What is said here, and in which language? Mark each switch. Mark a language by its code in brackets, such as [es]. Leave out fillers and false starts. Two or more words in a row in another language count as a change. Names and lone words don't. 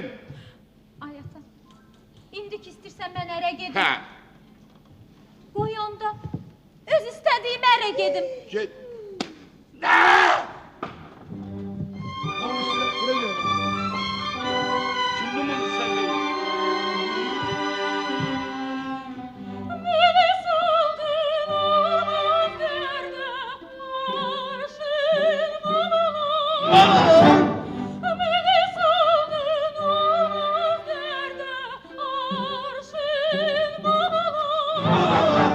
[az] Ay ata, indi ki istəyirsən mən ərə gedim. Hə, Qoy onda öz istədiyim ərə gedim. get. Nə? Kimdir bunu sən deyil? Beni saldın aman derde, arşın babana. Beni saldın aman derde, arşın babana.